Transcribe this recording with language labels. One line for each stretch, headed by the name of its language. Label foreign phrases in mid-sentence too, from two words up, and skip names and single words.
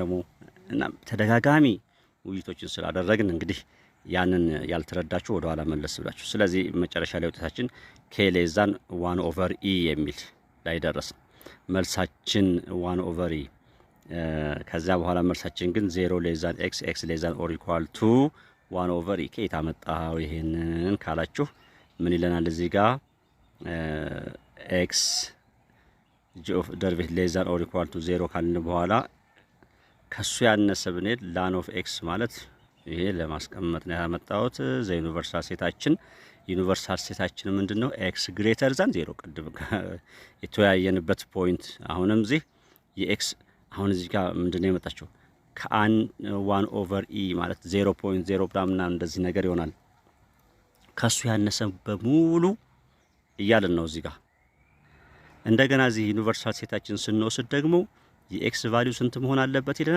Amharic: ደግሞ እና ተደጋጋሚ ውይይቶችን ስላደረግን እንግዲህ ያንን ያልተረዳችሁ ወደ ኋላ መለስ ብላችሁ ስለዚህ መጨረሻ ላይ ውጤታችን
English: k less than 1 over e
Amharic: የሚል ላይ ደረስን። መልሳችን
English: 1 over e
Amharic: ከዛ በኋላ መልሳችን ግን
English: 0 less than x x less than or equal to 1 over e
Amharic: ከየት አመጣው ይሄንን ካላችሁ ምን ይለናል እዚህ ጋር
English: x g of derivative less than or equal to 0
Amharic: ካልን በኋላ ከሱ ያነሰ ብንሄድ
English: lan of x
Amharic: ማለት ይሄ ለማስቀመጥ ነው ያመጣሁት።
English: the universal
Amharic: ሴታችን ምንድነው?
English: x greater than 0
Amharic: ቅድም የተወያየንበት ፖይንት። አሁንም እዚህ የx አሁን እዚህ ጋር ምንድነው የመጣቸው ከአን
English: 1 over e
Amharic: ማለት 0.0 ምናምን እንደዚህ ነገር ይሆናል። ከሱ ያነሰ በሙሉ እያልን ነው እዚህ ጋር። እንደገና እዚህ ዩኒቨርሳል ሴታችን ስንወስድ ደግሞ የኤክስ ቫልዩ ስንት መሆን አለበት ይለናል?